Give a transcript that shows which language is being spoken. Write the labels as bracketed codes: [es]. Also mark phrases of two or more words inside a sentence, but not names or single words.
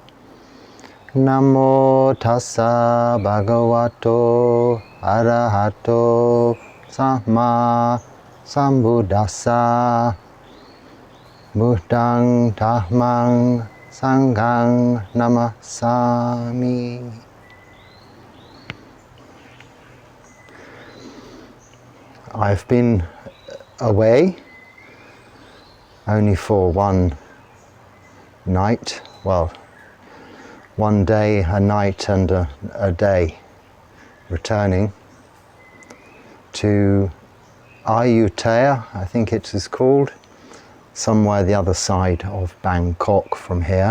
[pi] Namo tassa bhagavato arahato samma sambuddhassa. Buddhang Dhammang Sanghang Namasami. [en] I've been away only for one night, well, one day, a night and a day, returning to Ayutthaya, I think it is called, somewhere the other side of Bangkok from here.